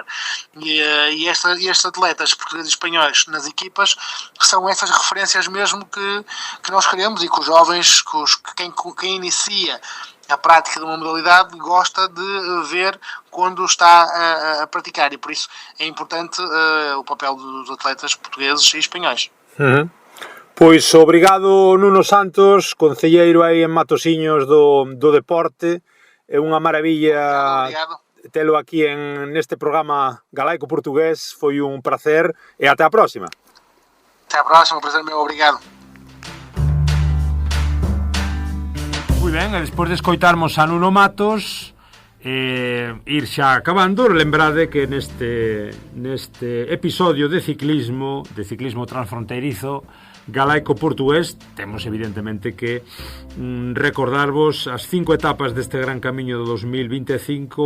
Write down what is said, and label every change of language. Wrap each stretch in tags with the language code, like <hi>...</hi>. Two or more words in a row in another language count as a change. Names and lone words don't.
<pt>E estes atletas portugueses e espanhóis nas equipas são essas referências mesmo que nós queremos, e que os jovens, quem inicia a prática de uma modalidade gosta de ver quando está a praticar, e por isso é importante o papel dos atletas portugueses e espanhóis.</pt> <gl>Pois obrigado, Nuno Santos, concelleiro aí en Matosiños do deporte. É unha maravilla telo aquí neste programa galaico-portugués. Foi un placer e até a próxima.</gl> <pt>Até a próxima, prazer meu, obrigado.</pt> <gl>Moi ben, e despois de escoitarmos a Nuno Matos, ir xa acabando, lembrade que neste episodio de ciclismo transfronteirizo galaico-portugués, temos evidentemente que recordarvos as 5 etapas deste gran camiño do 2025.</gl>